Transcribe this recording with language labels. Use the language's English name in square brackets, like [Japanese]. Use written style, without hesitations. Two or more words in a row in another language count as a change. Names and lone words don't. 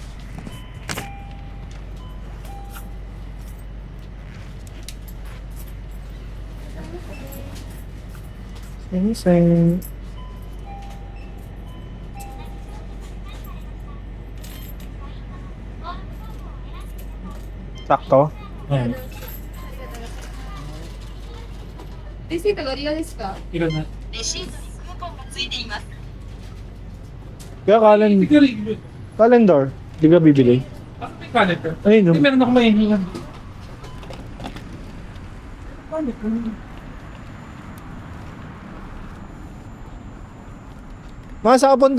[Filipino] Sing. Sakto. Hmm. [Japanese] レシートご利用ですか？ [Filipino] Ilan na? [Japanese] レシートにクーポンがついています。 [Filipino] Kaya calendar. Di ka bibili? Ah, may calendar. Ayun no. Hindi, meron ako mahihingan. Ma, saan ka punta?